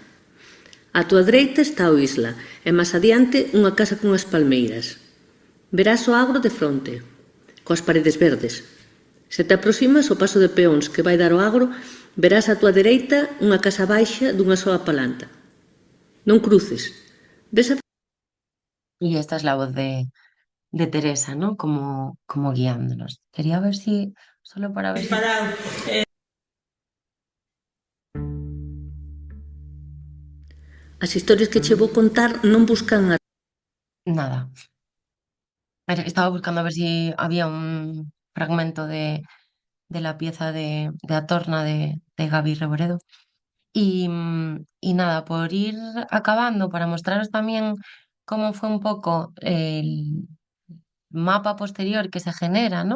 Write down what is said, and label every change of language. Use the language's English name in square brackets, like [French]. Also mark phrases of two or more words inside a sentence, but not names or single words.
[Galician] A tua dereita está o Isla, e máis adiante unha casa cunhas palmeiras. Verás o agro de fronte, coas paredes verdes. Se te aproximas ao paso de peóns que vai dar o agro, verás a tua dereita unha casa baixa dunha soa palanta. Non cruces. Ves a... [Spanish] Y esta es la voz de Teresa, ¿no? Como guiándonos. Quería ver si, solo para ver si... [Galician] As historias que che vou contar non buscan [Spanish] Nada. Estaba buscando a ver si había fragmento de la pieza de A Torna de Gaby Reboredo. Y nada, por ir acabando, para mostraros también cómo fue un poco el mapa posterior que se genera, ¿no?